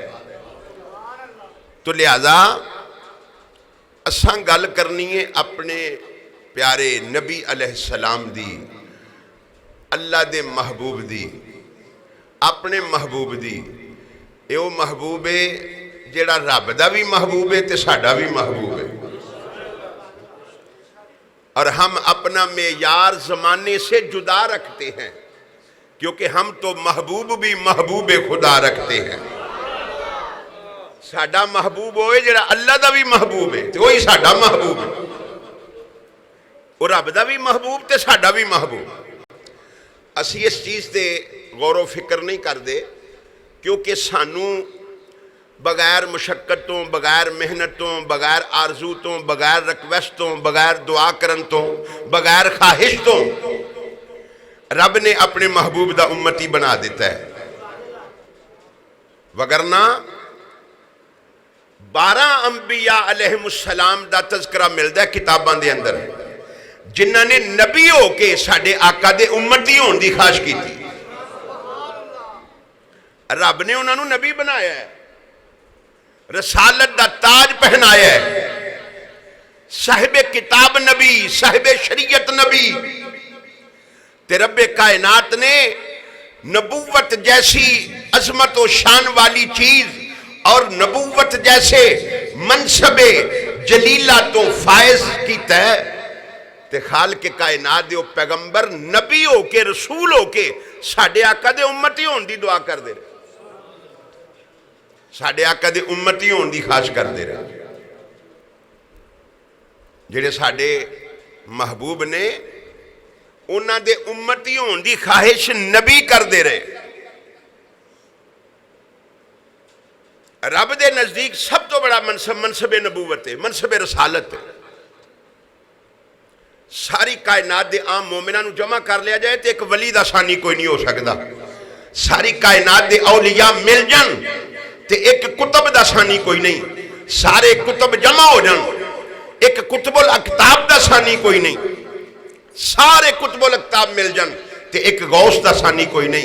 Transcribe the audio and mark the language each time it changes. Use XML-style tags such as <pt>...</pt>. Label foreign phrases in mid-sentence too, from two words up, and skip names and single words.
<pa>تو لہذا اساں گل کرنی ہے اپنے پیارے نبی</pa> <ar>علیہ السلام</ar> <pa>دی, اللہ دے محبوب دی, اپنے محبوب دی. یہ وہ محبوب ہے جیڑا رب دا بھی محبوب ہے تے ساڈا بھی محبوب ہے.</pa> <ur>اور ہم اپنا معیار زمانے سے جدا رکھتے ہیں کیونکہ ہم تو محبوب بھی محبوب خدا رکھتے ہیں.</ur> <pa>ساڈا محبوب ہوئے جڑا اللہ دا بھی محبوب ہے تو وہی ساڈا محبوب ہے, اور رب دا بھی محبوب تے ساڈا بھی محبوب. اسی اس چیز تے غور و فکر نہیں کردے کیونکہ سانو بغیر مشقت تو, بغیر محنت تو, بغیر آرزو تو, بغیر ریکویسٹ تو, بغیر دعا کرن تو, بغیر خواہش تو رب نے اپنے محبوب دا امتی بنا دیتا ہے. وگرنہ 12 ਅੰਬੀਆ अलैहिमुस्सलाम ਦਾ ਤਜ਼ਕਰਾ ਮਿਲਦਾ ਕਿਤਾਬਾਂ ਦੇ ਅੰਦਰ, ਜਿਨ੍ਹਾਂ ਨੇ ਨਬੀ ਹੋ ਕੇ ਸਾਡੇ ਆਕਾ ਦੇ ਉਮਤੀ ਹੋਣ ਦੀ ਖਾਸ਼ ਕੀਤੀ। ਰੱਬ ਨੇ ਉਹਨਾਂ ਨੂੰ ਨਬੀ ਬਣਾਇਆ ਹੈ, رسالت دا تاج پہنایا ہے، صاحب کتاب نبی، صاحب شریعت نبی. تے ربے کائنات نے نبوت جیسی عظمت اور شان والی چیز اور نبوت جیسے منصبے جلیلہ تو فائز کیتا ہے. تے خالق کائنات دے پیغمبر نبی ہو کے رسول ہو کے ساڈے آقا دے امتی ہونے کی دعا کرتے رہے، ساڈے آقا دے امتی ہونے کی خواہش کرتے رہے. جیڑے ساڈے محبوب نے انہاں دے امتی ہونے کی خواہش نبی کرتے رہے. رب دے نزدیک سب تو بڑا منصب منصب نبوت ہے، منصب رسالت ہے. ساری کائنات دے عام مومناں نوں جمع کر لیا جائے تو ایک ولی دا ثانی کوئی نہیں ہو سکتا. ساری کائنات دے اولیاء مل جان تے ایک قطب دا ثانی کوئی نہیں. سارے قطب جمع ہو جان، ایک قطب الاقطاب دا ثانی کوئی نہیں. سارے قطب الاقطاب مل جان تے ایک غوث دا ثانی کوئی نہیں.</pa>